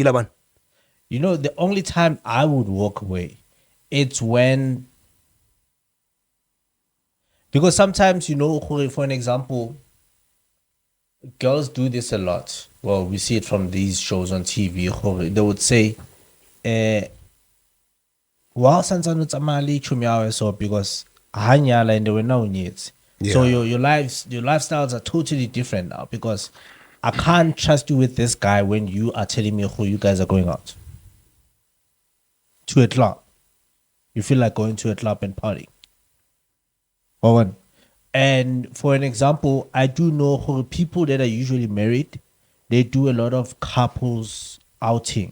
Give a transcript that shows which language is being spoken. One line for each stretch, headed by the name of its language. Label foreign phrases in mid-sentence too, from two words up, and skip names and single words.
English: You know, the only time I would walk away, it's when, because sometimes, for an example, girls do this a lot. Well, we see it from these shows on TV. They would say,
Northern Sotho: "Wow, santsane o tsamaya tšhomi ya hao
English: so because
Northern Sotho: ha nyala and wena o nyetse."
English: So your lifestyles are totally different now because I can't trust you with this guy when you are telling me who you guys are going out to a club. You feel like going to a club and partying. One. And for an example, I do know who people that are usually married, they do a lot of couples outing.